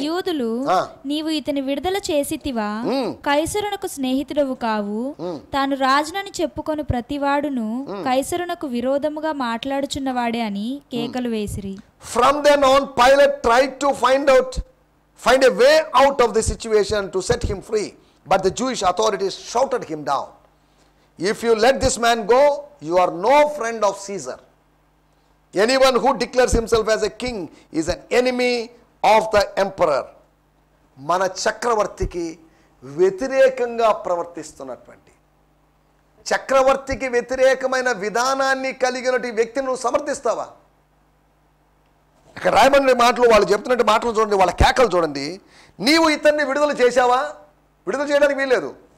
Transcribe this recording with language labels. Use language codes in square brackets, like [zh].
[te] యూదులు నీవు ఇతని విడుదల చేసితివా, కైసరునకు స్నేహితుడవు కావు, తాను రాజునని చెప్పుకొని ప్రతివాడును కైసరునకు విరోధముగా మాట్లాడుచున్నవాడే అని కేకలు వేసిరి. [en] From then on Pilate tried to find a way out of the situation to set him free, but the Jewish authorities shouted him down. If you let this man go, you are no friend of Caesar. Anyone who declares himself as a king is an enemy of the emperor. [te] మన చక్రవర్తికి వ్యతిరేకంగా ప్రవర్తిస్తున్నటువంటి, చక్రవర్తికి వ్యతిరేకమైన విధానాన్ని కలిగినటువంటి వ్యక్తిని నువ్వు సమర్థిస్తావా? ఇక్కడ రాయబడిన మాటలు, వాళ్ళు చెప్తున్నట్టు మాటలు చూడండి, వాళ్ళ కేకలు చూడండి. నీవు ఇతన్ని విడుదల చేశావా? విడుదల చేయడానికి వీల్లేదు.